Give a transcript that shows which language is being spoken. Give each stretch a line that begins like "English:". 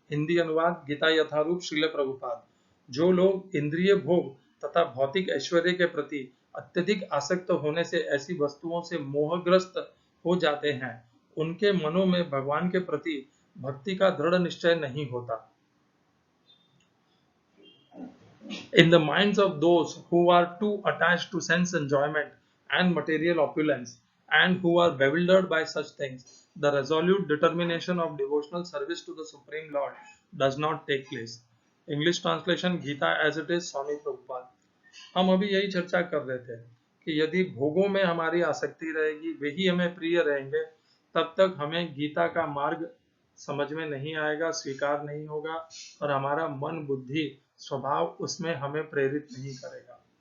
Hindi: हिंदी अनुवाद, गीता यथारूप श्रील प्रभुपाद। जो लोग इंद्रिय भोग तथा भौतिक ऐश्वर्य के प्रति अत्यधिक आसक्त होने से ऐसी वस्तुओं से मोहग्रस्त हो जाते हैं, उनके मनों में भगवान के प्रति भक्ति का दृढ़ निश्चय नहीं होता।
English: In the minds of those who are too attached to sense enjoyment and material opulence, and who are bewildered by such things, the resolute determination of devotional service to the Supreme Lord does not take place. English translation, Gita as it is, Swami Prabhupada.
Hindi: हम अभी यही चर्चा कर रहे थे कि यदि भोगों में हमारी आसक्ति रहेगी, वही हमें प्रिय रहेंगे, तब तक हमें गीता का मार्ग समझ में नहीं आएगा, स्वीकार नहीं होगा, और हमारा मन, बुद्धि, स्वभाव उसमें हमें प्रेरित नहीं करेगा।